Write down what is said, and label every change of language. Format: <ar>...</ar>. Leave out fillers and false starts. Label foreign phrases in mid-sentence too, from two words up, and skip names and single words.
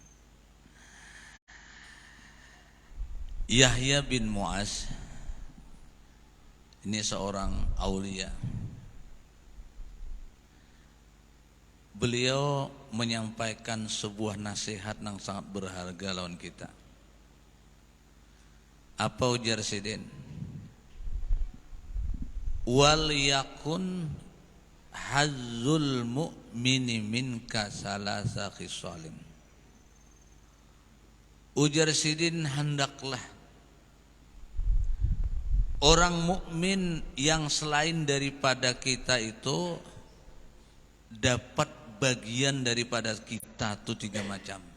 <bjn>Yahya bin Mu'az ini seorang aulia. Beliau menyampaikan sebuah nasihat yang sangat berharga lawan kita. Apa ujar sidin?</bjn> <ar>وليكن حظ المؤمن منك ثلاث خصال.</ar> <bjn>Ujar sidin, hendaklah orang mukmin yang selain daripada kita itu dapat bagian daripada kita tuh 3 macam.</bjn>